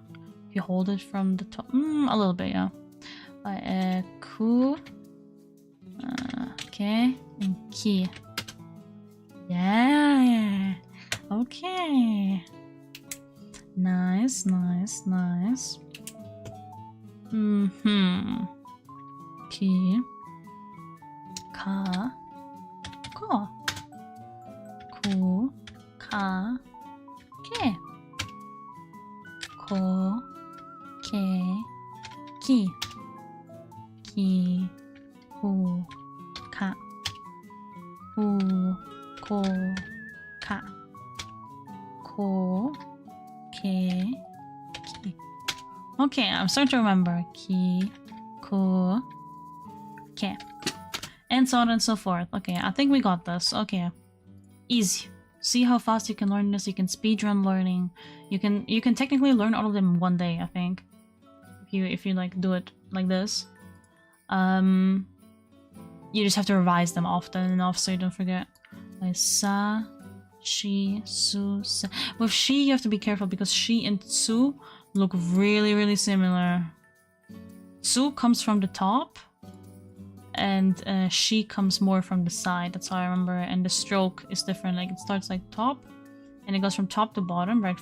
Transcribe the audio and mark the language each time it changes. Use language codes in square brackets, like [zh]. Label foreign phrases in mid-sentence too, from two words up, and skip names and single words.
[en] If you hold it from the top. A little bit, yeah. Ku. Okay. And ki. Yeah. Okay. Nice, nice, nice. [ja] Ki. Ka. Ko. Ku. Ka. Ke. Ko. Ke. Ki. Ki. Ku. Ka. Ku. Ko. Ka. Ko. Ke. Ki. [en] Okay, I'm starting to remember. [ja] Ki. Ku. Ke. [en] And so on and so forth. Okay, I think we got this. Okay. Easy. See how fast you can learn this. You can speedrun learning. You can technically learn all of them in one day, I think. If you like do it like this. You just have to revise them often enough so you don't forget. Like [ja] sa, shi, su, sa. [en] With shi you have to be careful because shi and su look really, really similar. Su comes from the top. And she comes more from the side, that's how I remember it. And the stroke is different, like it starts like top and it goes from top to bottom, right?